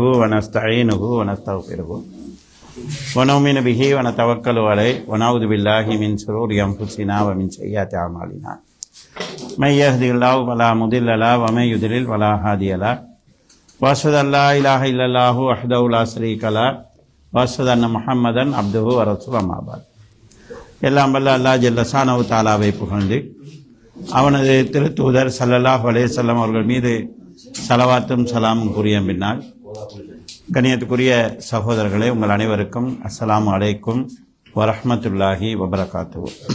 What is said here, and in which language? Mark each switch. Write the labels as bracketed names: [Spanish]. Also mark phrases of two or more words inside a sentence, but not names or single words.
[Arabic] ونستعينه ونستغفره ونؤمن به ونتوكل عليه ونعوذ بالله من شرور أنفسنا ومن سيئات أعمالنا من يهده الله فلا مضل له ومن يضلل فلا هادي له وأشهد أن لا إله إلا الله وحده لا شريك له وأشهد أن محمدا عبده ورسوله أما بعد. [Tamil] எல்லாம் வல்ல [Arabic] الله جل شأنه [Tamil] தஆலாவை புகழ்ந்து அவனது திருத்தூதர் [Arabic] صلى الله عليه وسلم [Tamil] அவர்கள் மீது ஸலவாத்தும் ஸலாமும் கூறிய பின்னால், கண்ணியத்துக்குரிய சகோதரர்களே, உங்கள் அனைவருக்கும் [Arabic] السلام عليكم ورحمة الله وبركاته.